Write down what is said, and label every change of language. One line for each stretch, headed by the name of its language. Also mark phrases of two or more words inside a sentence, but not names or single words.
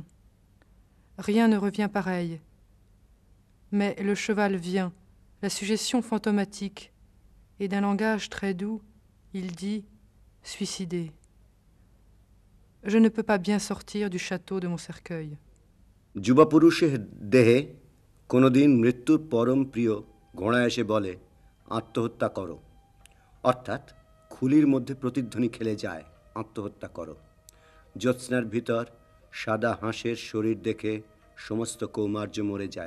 French: Rien ne revient pareil. Mais le cheval vient, la suggestion fantomatique, et d'un langage très doux, il dit « suicidé ». Je ne peux pas bien sortir du château de mon cercueil.
Bangla: যুবা পুরুষের দেহে কোনোদিন মৃত্যুর পরম প্রিয় ঘোড়া এসে বলে আত্মহত্যা করো, অর্থাৎ খুলির মধ্যে প্রতিধ্বনি খেলে যায় আত্মহত্যা করো। জ্যোৎস্নার ভিতর সাদা হাঁসের শরীর দেখে সমস্ত কৌমার্য মরে যায়।